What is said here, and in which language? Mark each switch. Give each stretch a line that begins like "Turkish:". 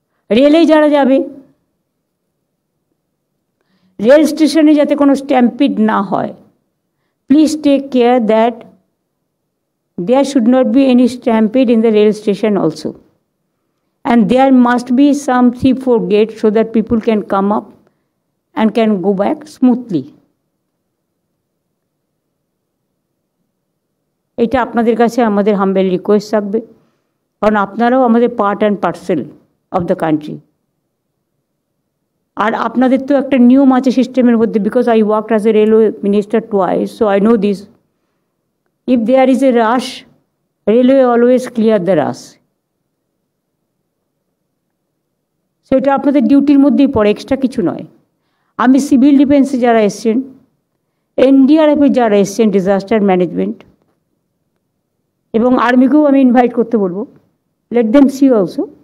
Bangla: রেলে যারা যাবে, রেল স্টেশনে যাতে কোনো স্ট্যাম্পিড না হয়,
English: Please take care that there should not be any stampede in the rail station also, and there must be some 3-4 gates so that people can come up and can go back smoothly.
Bangla: এটা আপনাদের কাছে আমাদের humble request থাকবে, কারণ আপনারাও আমাদের
English: Part and parcel of the country.
Bangla: আর আপনাদের তো একটা নিয়ম আছে সিস্টেমের মধ্যে,
English: Because I worked as a railway minister twice, so I know this. If there is a rush, railway always clear the rush.
Bangla: So এটা আপনাদের ডিউটির মধ্যেই পড়ে, এক্সট্রা কিছু নয়। আমি সিভিল ডিফেন্সে যারা এসছেন, এনডিআরএফে যারা এসছেন, ডিজাস্টার ম্যানেজমেন্ট, এবং আর্মিকেও আমি ইনভাইট করতে বলবো,
English: Let them see also.